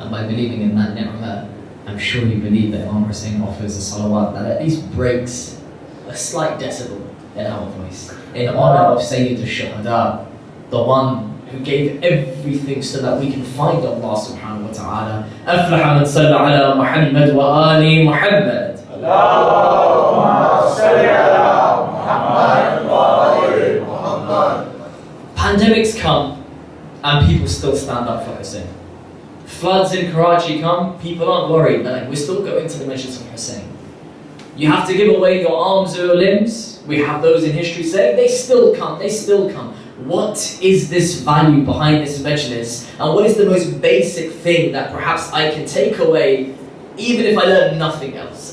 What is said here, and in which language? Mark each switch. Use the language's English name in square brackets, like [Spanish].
[English] And by believing in that ni'mah, I'm sure you believe that Imam Hussein offers a salawat that at least breaks a slight decibel in our voice, in honor of Sayyid al-Shuhada, the one who gave everything so that we can find Allah subhanahu wa ta'ala. [Arabic] أفلح من صلى على محمد وآل محمد. اللهم صل على محمد وآل محمد. [English] Pandemics come and people still stand up for Hussein. Floods in Karachi come, people aren't worried. They're like, we're still going to the Majalis of Hussein. You have to give away your arms or your limbs. We have those in history saying they still come, they still come. What is this value behind this Majlis? And what is the most basic thing that perhaps I can take away even if I learn nothing else?